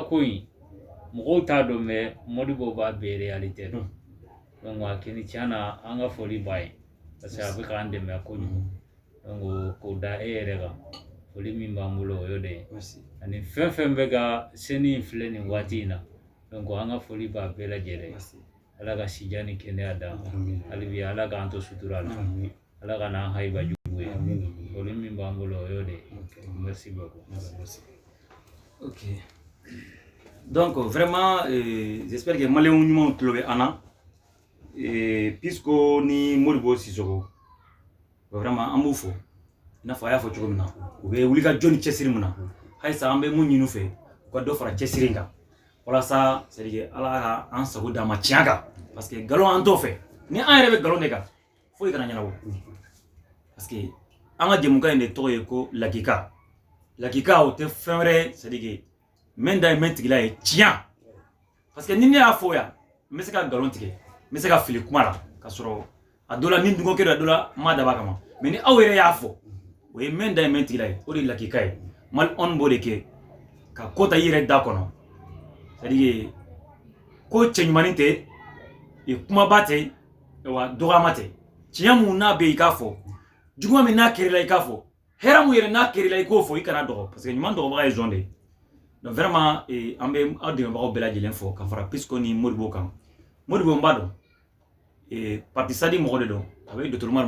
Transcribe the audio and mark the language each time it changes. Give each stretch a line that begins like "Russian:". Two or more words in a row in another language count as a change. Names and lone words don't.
Bambara: ko in mɔgɔw t'a dɔn mais Modibo b'a bɛɛ réalité dɔn donc a kɛni tiɲɛ na an ka foli b'a ye parce que a bɛ k'an dɛmɛ kojugu donc k'o da e yɛrɛ kan foli min b'an bolo o y'o de ye ani fɛn fɛn bɛ ka seni in filɛ nin waati in na donc an ka foli b'a bɛɛ lajɛlen ala ka sijan ni kɛnɛya d'an ma hali bi ala k'an to sutura la ala ka n'an hayiba jugu ye foli min b'an bolo o y'o de ye
French: merci beaucoup. Ok, donc vraiment j'espère que
Bambara: maliyɛnw ɲumanw tulo bɛ an na Pisco ni Modibo Sissoco vraiment an b'u fɔ i n'a fɔ a y'a fɔ cogo min na u bɛ wuli ka jɔ ni cɛsiri min na halisa an bɛ mun ɲini u fɛ u ka dɔ fara cɛsiri kan walasa
French: c'est à dire
Bambara: ala ka an sago d'an ma tiɲɛ kan
French: parce que
Bambara: nkalon an t'o fɛ ni an yɛrɛ bɛ nkalon de kan foyi kana ɲɛnabɔ
French: parce que
Bambara: an ka jɛmukan in de tɔgɔ ye ko lakika o tɛ fɛn wɛrɛ
French: c'est à dire
Bambara: mɛn da ye mɛn tigila ye tiɲɛ
French: parce que
Bambara: ni ne y'a fɔ yan n bɛ se ka nkalon tigɛ n bɛ se ka fili kuma la ka sɔrɔ a dɔ la ni dungɔkɛ dɔ a dɔ la n m'a dab'a kama mais ni aw yɛrɛ y'a fɔ o ye mɛn da ye mɛn tigila ye o de ye lakika ye mali on b'o de kɛ ka ko ta i yɛrɛ da kɔnɔ
French: c'est à dire
Bambara: ko cɛɲumanin tɛ kumaba tɛ wa dɔgɔyama tɛ tiɲɛ mun n'a bɛ yen i k'a fɔ juguman min n'a kɛr'i la i k'a fɔ hɛrɛ mun yɛrɛ n'a kɛr'i la i k'o fɔ i kana dɔgɔ
French: parce que
Bambara: ɲuman dɔgɔbaga ye jɔn de ye
French: donc vraiment
Bambara: an bɛ aw dɛmɛbagaw bɛɛ lajɛlen fɔ ka fara Pisco ni Modibo kan Modibo n b'a dɔn parti sadi mɔgɔ de don a bɛ docteur Umaru